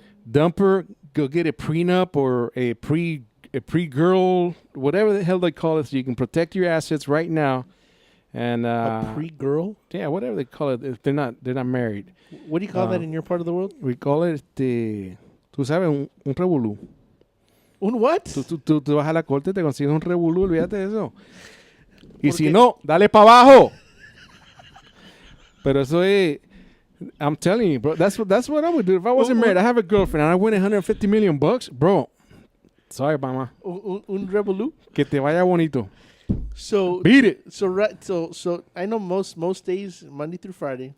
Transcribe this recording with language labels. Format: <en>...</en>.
<en>Dump her, go get a prenup or a pre-girl, whatever the hell they call it, so you can protect your assets right now. And A pre-girl? yeah, whatever they call it. If they're not married. What do you call that in your part of the world? We call it</en> <es>tú sabes, un revolú.</es> <en>Un what?</en> <es>Tú vas a la corte, te consigues un revolú, olvídate de eso. Y si Porque- no, dale para abajo. Pero eso es,</es> <en>I'm telling you, bro, that's what I would do if I wasn't married. I have a girlfriend and I win $150 million, bro. Sorry, mama.</en> <es>Un revolú? Que te vaya bonito.</es> <en>So Beat it. So I know most days, Monday through Friday,</en>